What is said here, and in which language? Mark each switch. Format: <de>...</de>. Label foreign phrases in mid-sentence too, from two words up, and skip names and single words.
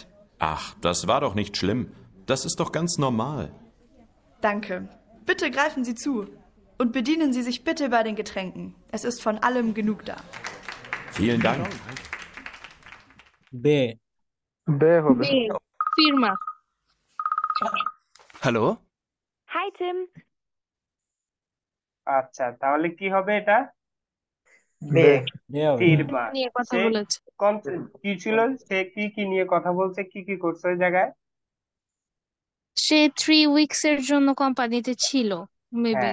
<de>Ach, das war doch nicht schlimm. Das ist doch ganz normal. Danke. Bitte greifen Sie zu und bedienen Sie sich bitte bei den Getränken. Es ist von allem genug da. Vielen Dank. B. B. Firma.</de> <bn>হ্যালো Hi Tim. আচ্ছা, তাহলে কি হবে এটা? হবে ফিরমা। নিয়ে কথা সে বলেছে। কি ছিল, সে কি নিয়ে কথা বলছে, কি করছে ওই জায়গায়? সে 3 উইকস এর জন্য কোম্পানিতে ছিল মেবি।</bn>